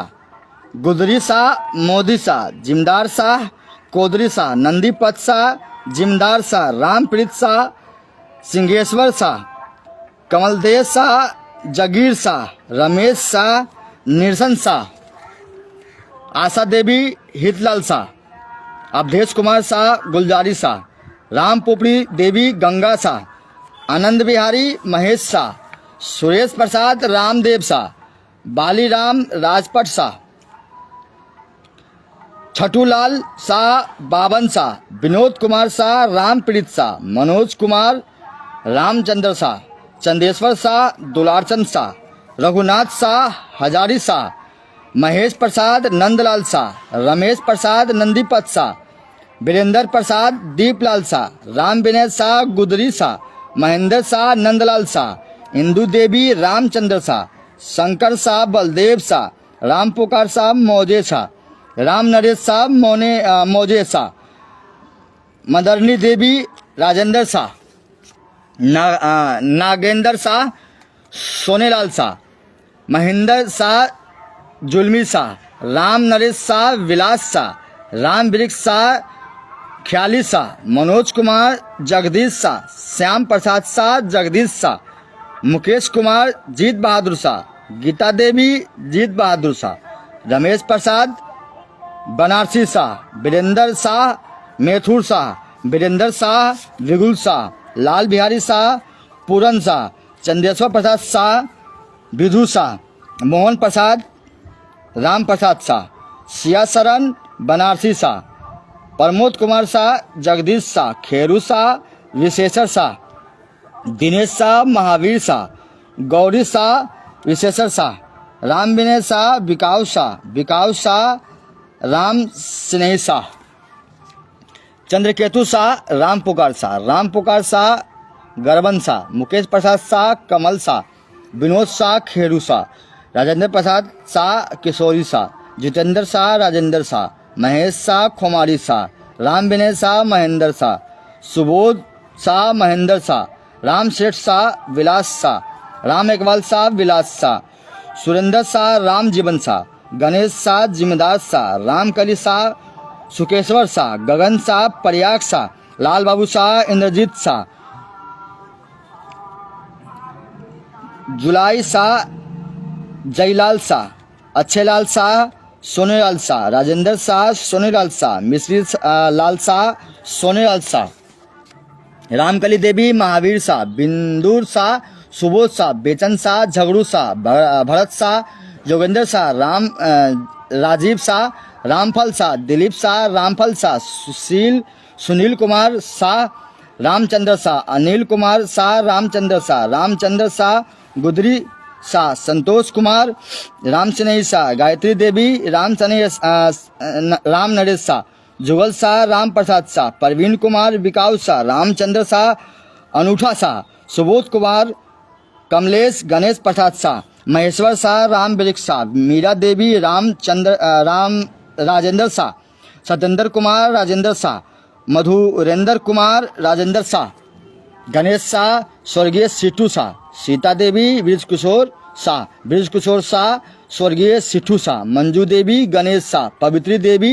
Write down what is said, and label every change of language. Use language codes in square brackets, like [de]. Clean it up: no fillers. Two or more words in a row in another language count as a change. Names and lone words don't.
[hi] गुदरी शाह मोदी शाह, जिमदार शाह कोदरी शाह, नंदीपत शाह जिमदार शाह, रामप्रीत शाह सिंहेश्वर शाह, कमलदेव शाह जगीर शाह, रमेश शाह निर्सन शाह, आशा देवी हितलाल शाह, अवधेश कुमार शाह गुलजारी शाह, राम पोपड़ी देवी गंगा शाह, आनंद बिहारी महेश शाह, सुरेश प्रसाद रामदेव शाह, बालीराम राजपट शाह, छठूलाल शाह बावन शाह, विनोद कुमार शाह रामप्रीत शाह, मनोज कुमार रामचंद्र शाह, चंदेश्वर शाह दुलारचंद शाह, रघुनाथ शाह हजारी शाह, महेश प्रसाद नंदलाल शाह, रमेश प्रसाद नंदीपत शाह, वीरेंद्र प्रसाद दीपलाल शाह, राम विनय शाह गुदरी शाह, महेंद्र शाह नंदलाल शाह, इंदू देवी रामचंद्र शाह, शंकर शाह बलदेव शाह, राम पुकार शाह मौजे शाह, राम नरेश शाह मौजे शाह, मदरनी देवी राजेंद्र शाह, नागेंद्र शाह सोनेलाल शाह, महेंद्र शाह जुलमी शाह, राम नरेश शाह विलास शाह, राम वृक्ष शाह ख्याली शाह, मनोज कुमार जगदीश शाह, श्याम प्रसाद शाह जगदीश शाह, मुकेश कुमार जीत बहादुर शाह, गीता देवी जीत बहादुर शाह, रमेश प्रसाद बनारसी शाह, वीरेंद्र शाह मेथुर शाह, वीरेंद्र शाह विगुल शाह, लाल बिहारी शाह पूरन शाह, चंदेश्वर प्रसाद शाह विधु शाह, मोहन प्रसाद राम प्रसाद शाह, सिया शरण बनारसी शाह, प्रमोद कुमार शाह जगदीश शाह, खेरू शाह विशेषर शाह, दिनेश शाह महावीर शाह, गौरी शाह विशेषर शाह, राम विनय शाह विकाऊ शाह राम स्नेही शाह, चंद्रकेतु शाह राम पुकार शाह गरबन शाह, मुकेश प्रसाद शाह कमल शाह, विनोद शाह खेरू शाह, राजेंद्र प्रसाद शाह किशोरी शाह, जितेंद्र शाह राजेंद्र शाह, महेश शाह खोमारी शाह, राम विनय शाह महेंद्र शाह, सुबोध शाह महेंद्र शाह, राम सेठ शाह विलास शाह, राम इकबाल शाह विलास शाह, सुरेंद्र शाह राम जीवन शाह, गणेश शाह जिम्मेदार शाह, रामकली शाह सुकेश्वर शाह, गगन शाह प्रयाग शाह, लाल बाबू शाह इंद्रजीत शाह, जुलाई शाह जयलाल शाह, अच्छेलाल शाह सोनेलाल शाह, राजेंद्र शाह सोनेलाल शाह, मिश्री लाल शाह सोनेलाल शाह, रामकली देवी महावीर शाह, बिंदुर शाह सुबोध शाह, बेचन शाह झगड़ू शाह, भरत शाह जोगेंद्र शाह, राजीव शाह रामफल शाह, दिलीप शाह रामफल शाह, सुनील कुमार शाह रामचंद्र शाह, अनिल कुमार शाह रामचंद्र शाह गुदरी शाह, संतोष कुमार राम स्नेही शाह, गायत्री देवी राम नरेश शाह, जुगल शाह राम प्रसाद शाह, परवीन कुमार विकाऊ शाह, रामचंद्र शाह अनूठा शाह, सुबोध कुमार कमलेश गणेश प्रसाद शाह, महेश्वर शाह राम वृक्ष शाह, मीरा देवी राम राजेंद्र शाह, सत्येंद्र कुमार राजेंद्र शाह, मधुरेंद्र कुमार राजेंद्र शाह, गणेश शाह स्वर्गीय सीटू शाह, सीता देवी ब्रिज किशोर शाह स्वर्गीय सिठू शाह, मंजू देवी गणेश शाह, पवित्री देवी